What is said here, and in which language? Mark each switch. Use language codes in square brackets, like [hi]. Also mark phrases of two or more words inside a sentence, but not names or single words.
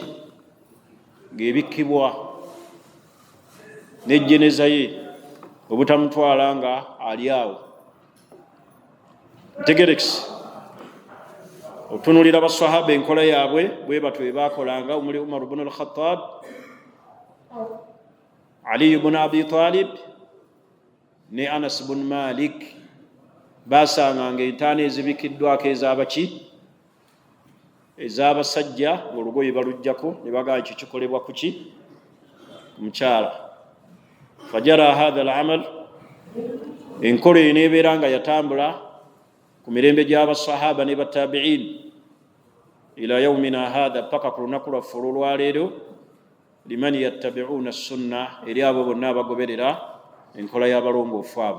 [lg] Ng'ebikkibwa, n'ejjeneza ye obutamutwala nga ali awo. Ntegerekisi. otunulira basahaba enkola yaabwe bwe batyo bwe bakolanga omuli Umar ibn al-Khattab, Ali ibn Abi Talib ne Anas ibn Malik basanganga entaana ezibikiddwako ezabaki ezabasajja olugoye balujjako ne bagamba kikolebwa kuki mukyala. [ar] فجرى هذا العمل, [lg] enkola eyo nebeera nga yatambula ku mirembe gy'abasahaba ne batabi'in [ar] إلى يومنا هذا, [lg] paka ku lunaku lwaffe olwaleero, [ar] لمن يتبعون السنة, [lg] eri abo bonna abagoberera enkola y'abalongoofu abo.